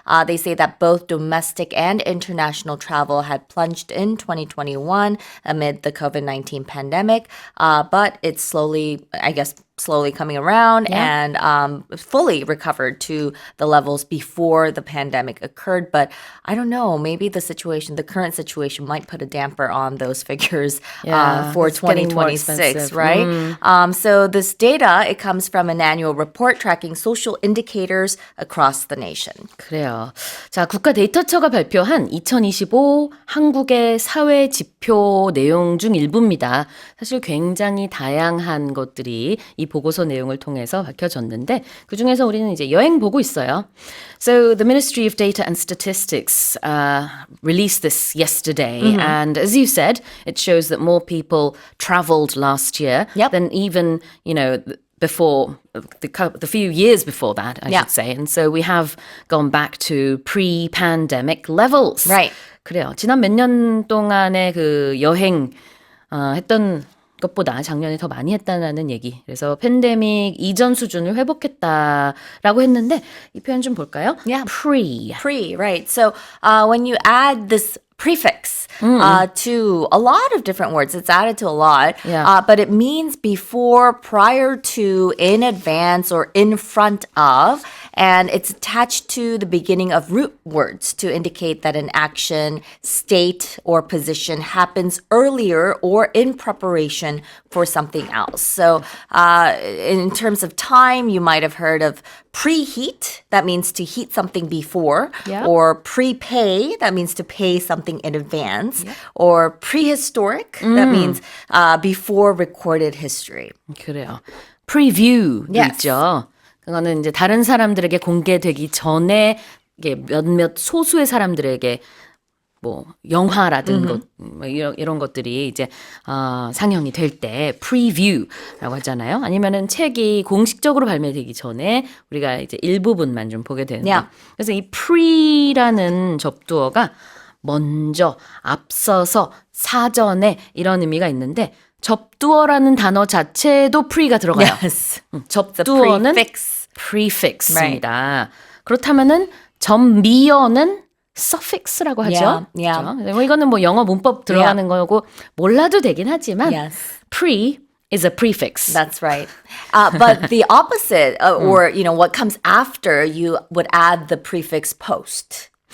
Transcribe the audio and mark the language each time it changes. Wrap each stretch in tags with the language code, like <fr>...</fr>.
<en>They say that both domestic and international travel had plunged in 2021 amid the COVID-19 pandemic, but it's slowly coming around and fully recovered to the levels before the pandemic occurred. But I don't know, maybe the current situation might put a damper on those figures for 2026, right? So this data, it comes from an annual report tracking social indicators across the nation.</en> <ko>그래요. 자, 국가데이터처가 발표한 2025 한국의 사회 지표 내용 중 일부입니다. 사실 굉장히 다양한 것들이 이 보고서 내용을 통해서 밝혀졌는데 그중에서 우리는 이제 여행 보고 있어요.</ko> <en>So the Ministry of Data and Statistics released this yesterday, and as you said, it shows that more people traveled last year than even, before the few years before that, I should say. And so we have gone back to pre-pandemic levels. Right.</en> <ko>그래요. 지난 몇 년 동안의 그 여행 했던 것보다 작년에 더 많이 했다는 얘기. 그래서 팬데믹 이전 수준을 회복했다라고 했는데 이 표현 좀 볼까요?</ko> <en>Yeah. Pre, right. So when you add this prefix to a lot of different words. It's added to a lot, but it means before, prior to, in advance, or in front of, and it's attached to the beginning of root words to indicate that an action, state, or position happens earlier or in preparation for something else. So in terms of time, you might have heard of preheat, that means to heat something before, or prepay, that means to pay something in advance, or prehistoric, that means before recorded history.</en> <ko>그래요. Preview도 있죠. 그거는 이제 다른 사람들에게 공개되기 전에 이게 몇몇 소수의 사람들에게 뭐 영화라든 것, 뭐 이런 것들이 이제 상영이 될 때 preview라고 하잖아요. 아니면은 책이 공식적으로 발매되기 전에 우리가 이제 일부분만 좀 보게 되는데, 그래서 이 pre라는 접두어가 먼저, 앞서서, 사전에 이런 의미가 있는데 접두어라는 단어 자체에도 pre가 들어가요.</ko> <en>Yes.</en> <ko>접두어는 prefix입니다. 그렇다면은 전미어는 suffix라고 하죠. 그렇죠? 이거는 뭐 영어 문법 들어가는 거고 몰라도 되긴 하지만</ko> <en>pre is a prefix. That's right. But the opposite, or what comes after, you would add the prefix post.</en>